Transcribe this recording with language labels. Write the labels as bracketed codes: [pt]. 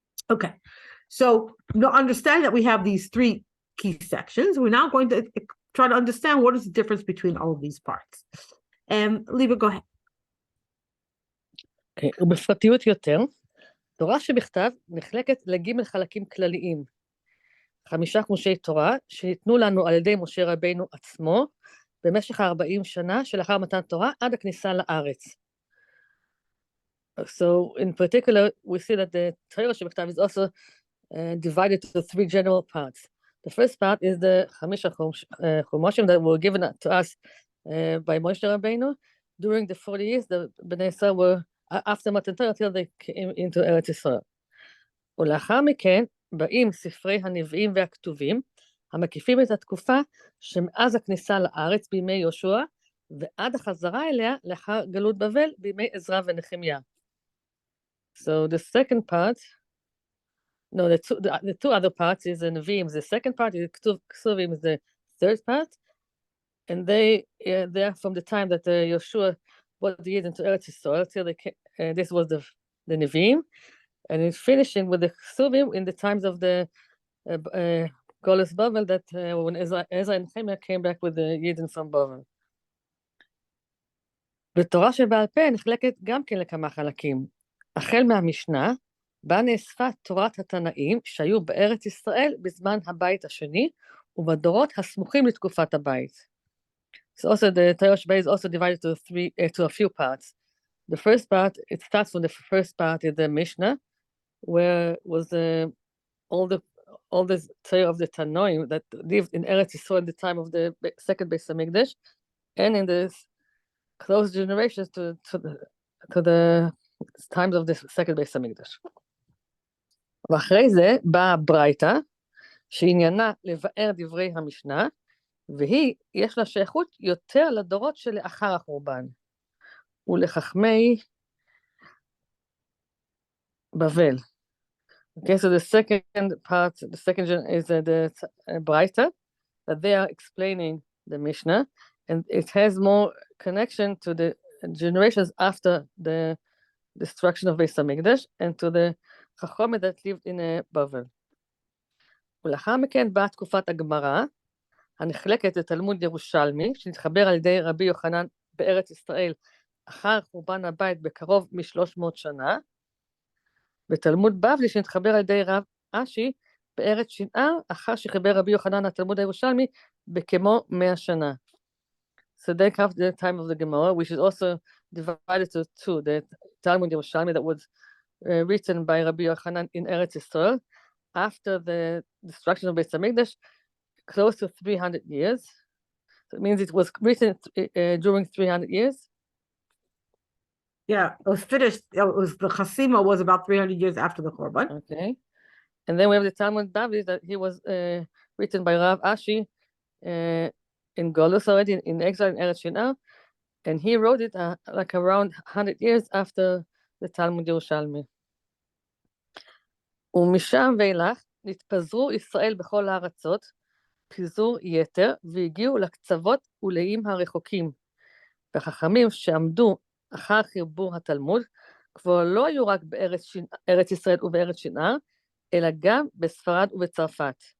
[en] Okay, so understand that we have these three key sections. We're now going to try to understand what is the difference between all of these parts. ליבה, go ahead. [he] ובפרטיות יותר, תורה שבכתב נחלקת לג' חלקים כלליים. 5 חומשי תורה שניתנו לנו על ידי משה רבינו עצמו במשך 40 שנה שלאחר מתן תורה עד הכניסה לארץ. [en] So in particular, we see that the Torah שבכתב is also divided into 3 general parts. The first part is the 5 חומשים that were given to us by Moshe Rabbeinu during the 40 years the Bnei Yisrael were after Matan Torah until they came into Eretz Yisrael. [he] ולאחר מכן באים ספרי הנביאים והכתובים המקיפים את התקופה שמאז הכניסה לארץ בימי יהושע ועד החזרה אליה לאחר גלות בבל בימי עזרא ונחמיה. [en] So the second part, no, the two other parts is the Nevi'im, the second part is Ksuvim is the third part. And they are from the time that Yeshua brought the Yid into Eretz Yisrael till this was the Nevi'im, and it's finishing with the Ksuvim in the times of the Golas Bavel, that when Ezra and Nehemiah came back with the Yidden from Bavel. [he] בתורה שבעל פה נחלקת גם כן לכמה חלקים. החל מהמשנה, בה נאספה תורת התנאים שהיו בארץ ישראל בזמן הבית השני, ובדורות הסמוכים לתקופת הבית. [en] So also the Torah Shabbat is also divided to a few parts. The first part, it starts from the first part in the Mishnah, where was all the Torah of the Tanoim that lived in Eretz Yisrael in the time of the second Beis Hamikdash, and in the close generations to the times of the second Beis Hamikdash. [he] ואחרי זה באה ברייתא, שעניינה לבאר דברי המשנה, והיא, יש לה שייכות יותר לדורות שלאחר החורבן. ולחכמי בבל. [en] Okay, so the second part, the second is the Braita, that they are explaining the Mishnah, and it has more connection to the generations after the destruction of Beis Hamikdash and to the Chachomim that lived in Bavel. [he] ולאחר מכן באה תקופת הגמרא, הנחלקת לתלמוד ירושלמי, שנתחבר על ידי רבי יוחנן בארץ ישראל, אחר חורבן הבית בקרוב מ-300 שנה, ותלמוד בבלי שנתחבר על ידי רב אשי בארץ שנער, אחר שחיבר רבי יוחנן התלמוד הירושלמי בכמו 100 שנה. [en] So they have the time of the Gemara, which is also divided to two, the Talmud Yerushalmi that was written by Rabbi Yochanan in Eretz Yisrael after the destruction of Beis Hamikdash, close to 300 years. So it means it was written during 300 years. Yeah, it was finished. It was the Chasima was about 300 years after the Korban. Okay. And then we have the Talmud Bavli that he was written by Rav Ashi in Golus already, in exile in Eretz Shinar, and he wrote it like around 100 years after the Talmud Yerushalmi. [he] ומשם ואילך נתפזרו ישראל בכל הארצות, פיזור יתר, והגיעו לקצוות ולאיים הרחוקים. והחכמים שעמדו אחר חיבור התלמוד, כבר לא היו רק בארץ ישראל ובארץ שנער, אלא גם בספרד ובצרפת.